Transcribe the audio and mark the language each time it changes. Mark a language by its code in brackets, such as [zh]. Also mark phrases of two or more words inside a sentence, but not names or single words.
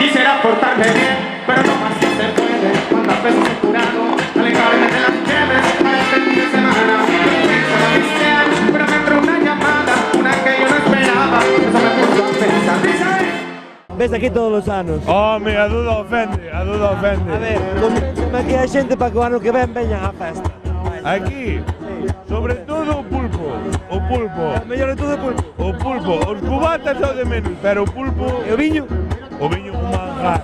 [es] Quisiera portarme bien, pero no más no se puede. Cuántas veces he jurado alejarme de las nieves para este fin de semana. Yo pienso en la cristiana, pero me entró una llamada, una que yo no esperaba. Eso me puso a pensar. Dice. [gl] Ves aquí todos los anos. Home, a duda ofende. A ver, como aquí hai xente para que o ano que ven veñan á festa. Aquí, sobre todo o pulpo. O mellor de todo o pulpo. O pulpo, os cubatas só de menos, pero o pulpo... E o viño? O viño un manjar.